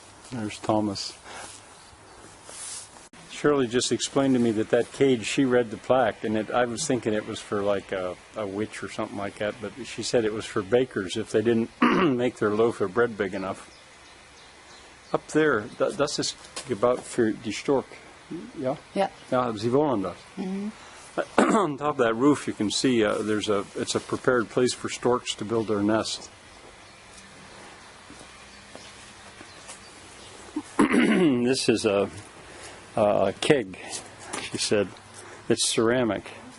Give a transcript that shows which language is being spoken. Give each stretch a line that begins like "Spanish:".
English: There's Thomas. Shirley just explained to me that cage, she read the plaque, and I was thinking it was for like a witch or something like that, but she said it was for bakers if they didn't make their loaf of bread big enough. Up there,
German: das ist gebaut für die Stork. Ja? Ja. Ja, sie wollen das. Mm-hmm.
English: On top of that roof, you can see it's a prepared place for storks to build their nest. This is a keg, she said. It's ceramic.